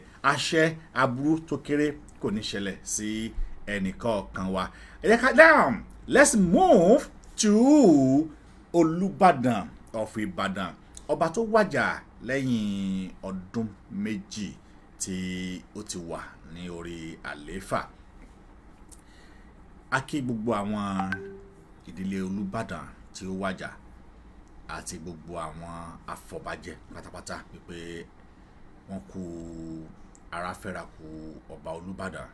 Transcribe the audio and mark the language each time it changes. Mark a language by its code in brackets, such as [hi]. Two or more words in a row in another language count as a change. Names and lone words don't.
[yo] Àṣẹ aburú tó kéré kò ní ṣẹlẹ̀ sí ẹnìkọ̀ọ̀kan wa. [en] Now let's move to Olubadan of Ibadan, [yo] ọba tó wàjà lẹ́yìn ọdún méjì tí ó ti wà ní orí àlééfà. A kí gbogbo àwọn ìdílé Olubadan tí ó wàjà àti gbogbo àwọn afọbajẹ pátápátá pé wọ́n kú ara fẹ́ra kú ọba Olubadan.